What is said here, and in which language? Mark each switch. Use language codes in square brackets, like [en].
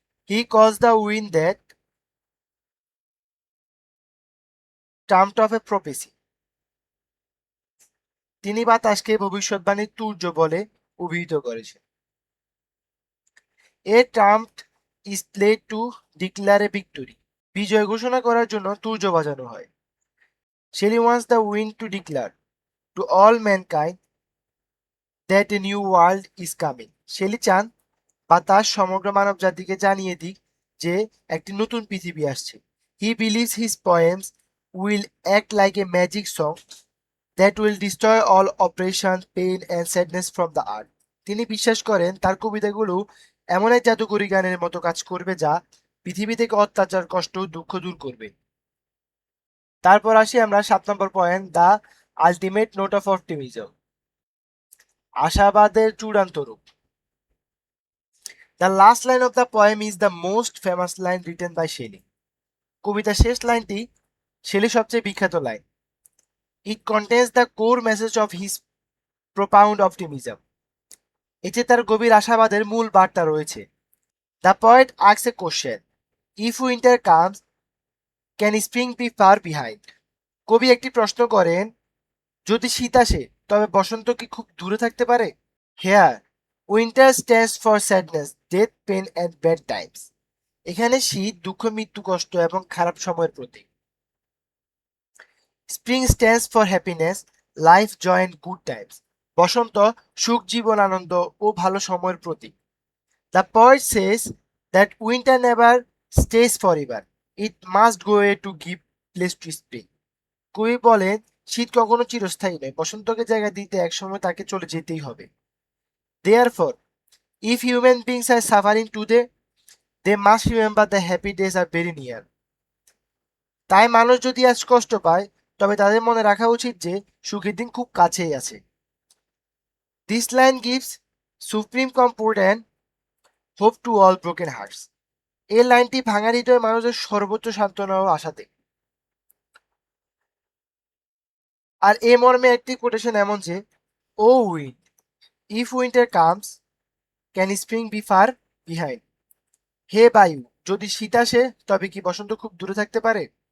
[en] He calls the wind that termed of a prophecy. [bn] তিনি বাতাসকে ভবিষ্যৎবাণীর তুর্য বলে অভিহিত করেছেন। [en] A termed is played to declare a victory. [bn] বিজয় ঘোষণা করার জন্য তুর্য বাজানো হয়। [en] Shelley wants the wind to declare to all mankind that a new world is coming. [bn] Shelley চান বাতাস সমগ্র মানবজাতিকে জানিয়ে দিক যে একটি নতুন পৃথিবী আসছে। [en] He believes his poems will act like a magic song that will destroy all oppression, pain and sadness from the earth. [bn] তিনি বিশ্বাস করেন তার কবিতাগুলো এমন এক জাদুকরী গানের মতো কাজ করবে যা পৃথিবী থেকে অত্যাচার, কষ্ট, দুঃখ দূর করবে। তারপর আসি আমরা 7 নম্বর point, [en] the ultimate note of optimism, [bn] আশাবাদের চূড়ান্ত রূপ। [en] The last line of the poem is the most famous line written by Shelley. [bn] কবিতার শেষ লাইনটি শেলি সবচেয়ে বিখ্যাত line. [en] It contains the core message of his profound optimism. [bn] এতে তার গভীর আশাবাদের মূল বার্তা রয়েছে। [en] The poet asks a question: If winter comes, can spring be far behind? [bn] কবি একটি প্রশ্ন করেন, যদি শীত আসে তবে বসন্ত কি খুব দূরে থাকতে পারে? [en] Here, winter stands for sadness, death, pain and bad times. [bn] এখানে শীত দুঃখ, মৃত্যু, কষ্ট এবং খারাপ সময়ের প্রতীক। [en] Spring stands for happiness, life, joy and good times. [bn] বসন্ত সুখ, জীবন, আনন্দ ও ভালো সময়ের প্রতীক। [en] The poet says that winter never stays forever. It must go away to give place to spring. [bn] কবি বলেন শীত কখনো চিরস্থায়ী নয়, বসন্তকে জায়গা দিতে একসময় তাকে চলে যেতেই হবে। [en] Therefore, if human beings are suffering today, they must remember the happy days are very near. [bn] তাই মানুষ যদি আজ কষ্ট পায় তবে তাদের মনে রাখা উচিত যে সুখের দিন খুব কাছেই আছে। [en] This line gives supreme comfort and hope to all broken hearts. [bn] এই লাইনটি ভাঙা হৃদয় মানুষের সর্বোচ্চ সান্ত্বনা ও আশা দেয়। আর এ মর্মে একটি কোটেশন এমন যে, [en] O wind, if winter comes can spring be far behind. [bn] হে বায়ু, যদি শীত আসে তবে কি বসন্ত খুব দূরে থাকতে পারে?